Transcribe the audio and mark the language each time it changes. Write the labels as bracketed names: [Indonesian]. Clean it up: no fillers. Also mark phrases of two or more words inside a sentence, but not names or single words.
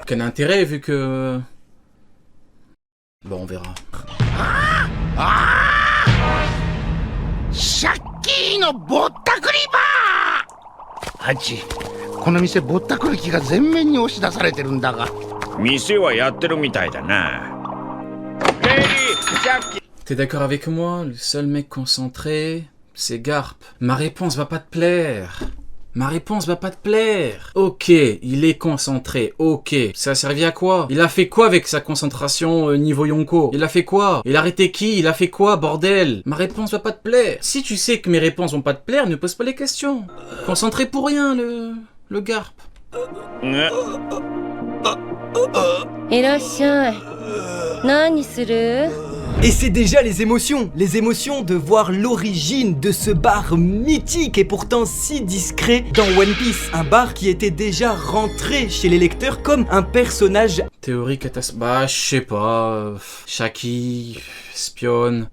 [French] Quel intérêt vu que... Bon, on verra. [Japanese] シャッキーのぼったくりバー! Hachi, この店ぼったくり機が全面に押し出されてるんだが。店はやってるみたいだな。 [French] T'es d'accord avec moi? Le seul mec concentré, c'est Garp. Ma réponse va pas te plaire. Ma réponse va pas te plaire. Ok, il est concentré. Ok, ça a servi à quoi? Il a fait quoi avec sa concentration niveau Yonko? Il a fait quoi? Il a arrêté qui? Il a fait quoi, bordel? Ma réponse va pas te plaire. Si tu sais que mes réponses vont pas te plaire, ne pose pas les questions. Concentré pour rien, le garp. [Japanese] いらっしゃい。何する？ [French] Et c'est déjà les émotions de voir l'origine de ce bar mythique et pourtant si discret dans One Piece. Un bar qui était déjà rentré chez les lecteurs comme un personnage Théorie catastrophe. Bah, je sais pas. Shaki, espionne.